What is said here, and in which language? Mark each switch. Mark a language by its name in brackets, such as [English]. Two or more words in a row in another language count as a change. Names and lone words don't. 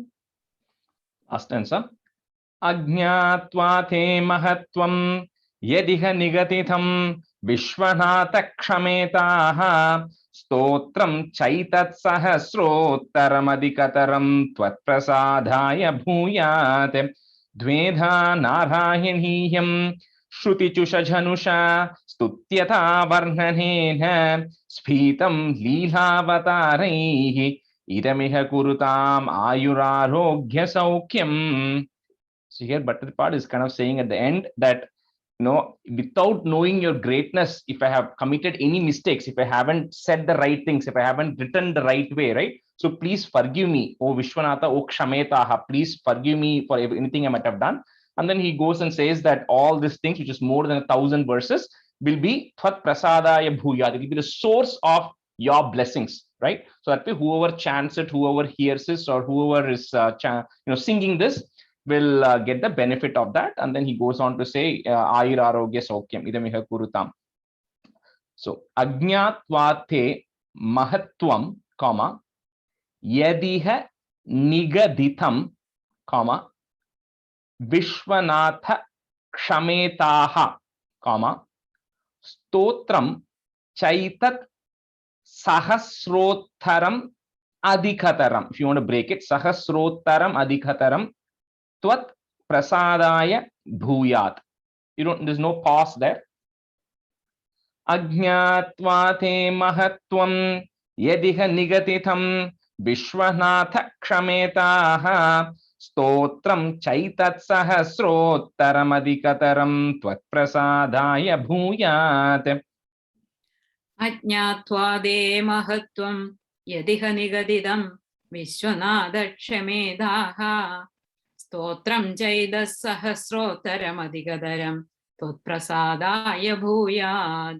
[Sanskrit] अष्टंसा अज्ञात्वा ते महत्वं यदिह निगदितं विश्वनाथ क्षमेताः स्तोत्रं चैतत्सहस्रोत्तरमधिकतरं त्वत्प्रसादाय भूयात्। द्वेधा नारायणीयं श्रुतिचुषधनुषा स्तुत्यता वर्णनेन स्फीतं लीलावतारैः इदमिह कुरुताम् आयुरारोग्य सौख्यम्. [English] So here Bhattacharya is kind of saying at the end that, without knowing your greatness, if I have committed any mistakes, if I haven't said the right things, if I haven't written the right way, right? So please forgive me, O Vishwanatha, O Kshametaha, please forgive me for anything I might have done. And then he goes and says that all these things, which is more than 1,000 verses, will be [Sanskrit] त्वत् प्रसादाय भूयात्. [English] It will be the source of your blessings, right? So that way, whoever chants it, whoever hears this, or whoever is singing this will get the benefit of that. And then he goes on to say [Sanskrit] आयुः आरोग्य सौख्यम् इदमिह कुरुताम्. So अज्ञात्वाते महत्वं यदिह निगदितं विश्वनाथ क्षमेताः स्तोत्रं चैतत् सहस्रोत्तरम् अधिकतरम्. [English] If you want to break it, [Sanskrit] सहस्रोत्तरम् अधिकतरम् त्वत् प्रसादाय भूयात्. [English] There's no pause there. [Sanskrit] अज्ञात्वाते महत्वं यदिह निगतितं विश्वनाथ क्षमेताः स्तोत्रं चैतत् सहस्रोत्तरम् अधिकतरम् त्वत् प्रसादाय भूयात्. अज्ञात्वादे महत्वं यदिह निगदितं विश्वनाथक्षमेधाः स्तोत्रं चैदसहस्रोत्तरमधिकतरं त्वत्प्रसादाय भूयात्।